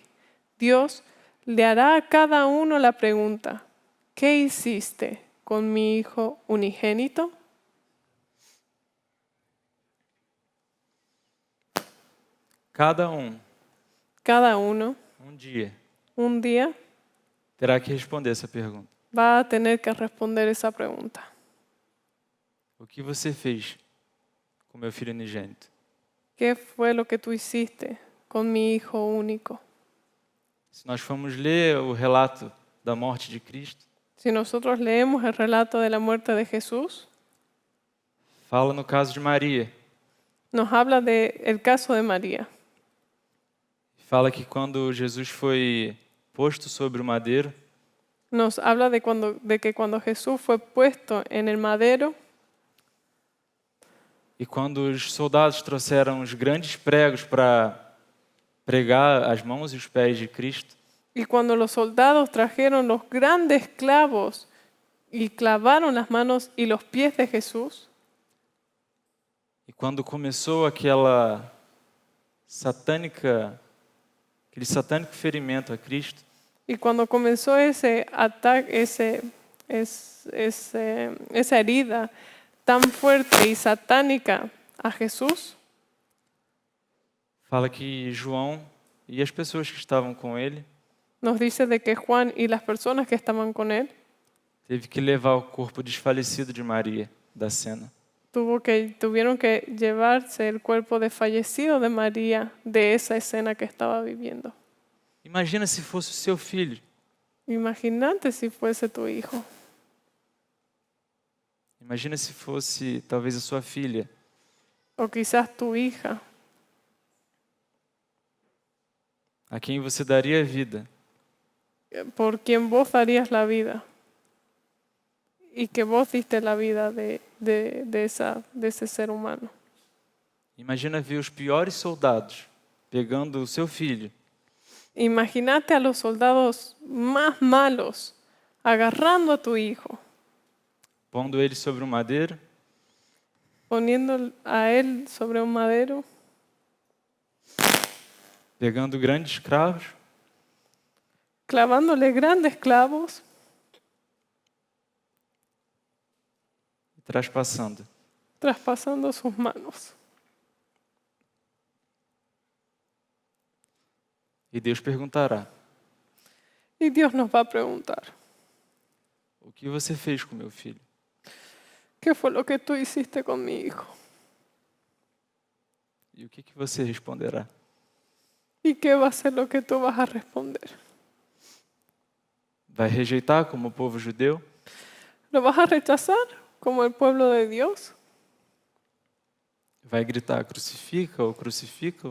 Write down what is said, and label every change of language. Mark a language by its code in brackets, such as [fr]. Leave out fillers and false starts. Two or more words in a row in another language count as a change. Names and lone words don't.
[es] Dios le hará a cada uno la pregunta: ¿qué hiciste con mi Hijo unigénito? Cada Uno, [pt] dia, [es] un día, [pt] terá que responder essa pergunta. [es] va a tener que responder esa pregunta. [pt] O que você fez com meu filho unigênito? [es] ¿Qué fue lo que tú hiciste con mi Hijo único? [pt] Se nós formos ler o relato da morte de Cristo, [es] Si nosotros leemos el relato de la muerte de Jesús, [pt] fala no caso de Maria. [es] nos habla del caso de María. [pt] Fala que quando Jesus foi posto sobre o madeiro, [es] Nos habla de que cuando Jesús fue puesto en el madero [pt] e quando os soldados trouxeram os grandes pregos para pregar as mãos e os pés de Cristo, [es] y cuando los soldados trajeron los grandes clavos y clavaron las manos y los pies de Jesús, [pt] e quando começou aquele satânico ferimento a Cristo, [es] y cuando comenzó ese ataque, esa herida tan fuerte y satánica a Jesús, [pt] fala que João e as pessoas que estavam com ele [es] nos dice de que Juan y las personas que estaban con él [pt] teve que levar o corpo desfalecido de Maria da cena. [es] tuvieron que llevarse el cuerpo desfallecido de María de esa escena que estaba viviendo. [pt] Imagina se fosse o seu filho. [es] Imagínate si fuese tu hijo. [pt] Imagina se fosse talvez a sua filha. [es] O quizás tu hija, [pt] A quem você daria a vida. [es] por quien vos darías la vida. Y que vos diste la vida de ese ser humano. [pt] Imagina ver os piores soldados pegando o seu filho [es] Imagínate a los soldados más malos agarrando a tu hijo, [pt] pondo ele sobre um madeiro [es] poniendo a él sobre un madero, [pt] pegando grandes cravos [es] clavándole grandes clavos [pt] e traspassando. [es] traspasando sus manos. [pt] E Deus perguntará: [es] Y Dios nos va a preguntar: [pt] o que você fez com meu filho? [es] ¿qué fue lo que tú hiciste con mi hijo? [pt] E o que você responderá? [es] ¿Y qué va a ser lo que tú vas a responder? [pt] Vai rejeitar como o povo judeu? [es] ¿Lo vas a rechazar como el pueblo de Dios? [pt] Vai gritar: crucifica-o, crucifica-o?